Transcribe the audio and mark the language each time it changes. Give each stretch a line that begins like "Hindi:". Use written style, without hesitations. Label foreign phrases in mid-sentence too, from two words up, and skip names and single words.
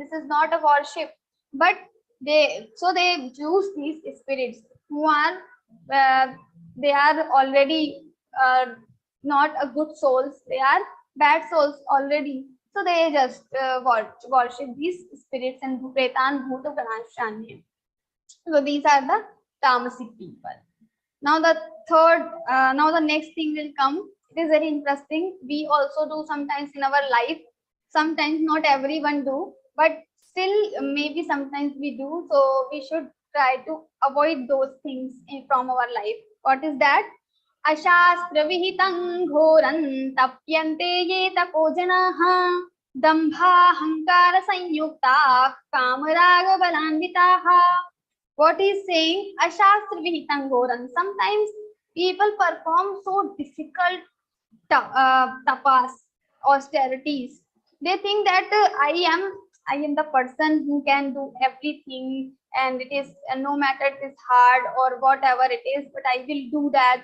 English: This is not a worship. But they choose these spirits who are they are already not a good souls. They are bad souls already. So they just worship these spirits and
Sanskrit: प्रेतान् भूत गणांश्चान्ये.
English: So these are the tamasic people. Now the next thing will come. It is very interesting. We also do sometimes in our life. Sometimes not everyone do, but still maybe sometimes we do. So we should try to avoid those things from our life. What is that?
Sanskrit: अशास्त्र विहितं घोरं तप्यन्ते ये तपो जनाः दम्भ अहंकार संयुक्ताः कामराग बलान्विताः.
English: What is saying?
Sanskrit: अशास्त्र विहितं घोरं.
English: Sometimes people perform so difficult tapas, austerities. They think that I am the person who can do everything, and it is no matter it is hard or whatever it is, but I will do that.